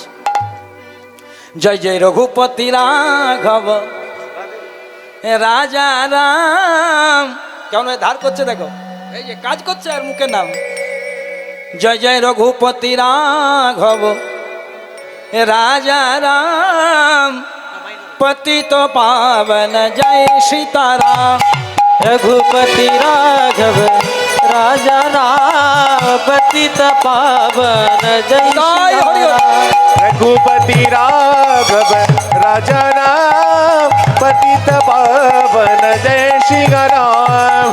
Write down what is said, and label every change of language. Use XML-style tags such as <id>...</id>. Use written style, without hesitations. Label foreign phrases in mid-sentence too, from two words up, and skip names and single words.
<hi>जय जय रघुपति राघव राजा राम,</hi> <bn>কেমন ধার করছে দেখো, এই যে কাজ করছে আর মুখে নাম।</bn> <hi>जय जय रघुपति राघव राजा राम, पतित पावन जय सीताराम। रघुपति राघव राजा राम, पतित पावन जय जय हरि सिया राम। रघुपति राघव राजा राम, पतित पावन जय श्री राम।</hi>